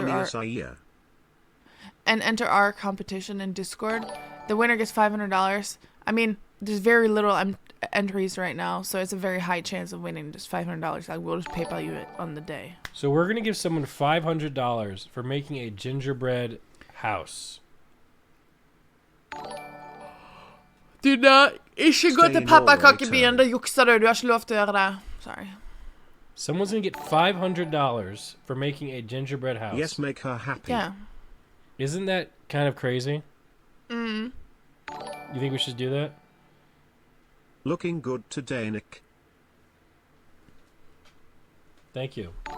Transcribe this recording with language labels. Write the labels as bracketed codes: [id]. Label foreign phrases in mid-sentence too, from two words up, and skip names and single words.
[en] and enter our competition in Discord. The winner gets $500. I mean, there's very little entries right now, so it's a very high chance of winning just $500. Like, we'll just PayPal you it on the day. So we're gonna give someone $500 for making a gingerbread house. [no] Du ikke gå [en] Stay [no] til [en] in [no] pappakakebyen, Norway, da jukser du. Du har ikke lov til å gjøre det. [en] Sorry. Someone's gonna get $500 for making a gingerbread house. Yes, make her happy. Yeah. Isn't that kind of crazy? You think we should do that? Looking good today, Nick. Thank you.